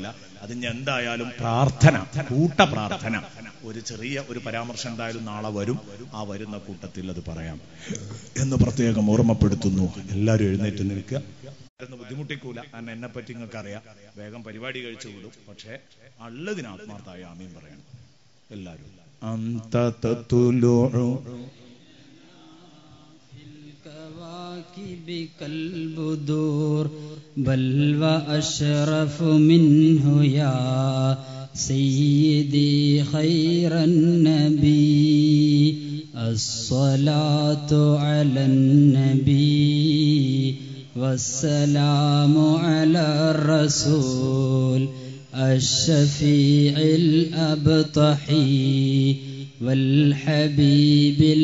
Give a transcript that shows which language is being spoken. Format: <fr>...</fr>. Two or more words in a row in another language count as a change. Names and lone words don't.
<ml>അതിന് എന്തായാലും പ്രാർത്ഥന, കൂട്ട പ്രാർത്ഥന, ഒരു ചെറിയ ഒരു പരാമർശം എന്തായാലും നാളെ വരും. ആ വരുന്ന കൂട്ടത്തിൽ അത് പറയാം എന്ന് പ്രത്യേകം ഓർമ്മപ്പെടുത്തുന്നു. എല്ലാവരും എഴുന്നേറ്റ് നിൽക്കുക. ബുദ്ധിമുട്ടിക്കൂല, കാരണം എന്നെ പറ്റി നിങ്ങൾക്ക് അറിയാം, വേഗം പരിപാടി കഴിച്ചു വിടും. പക്ഷെ ഉള്ളതിന് ആത്മാർത്ഥമായ ആമീൻ പറയണം എല്ലാവരും.</ml> <ar>بل وأشرف منه يا سيدي خير النبي الصلاة على النبي والسلام على الرسول الشفيع الأبطحي والحبيب</ar>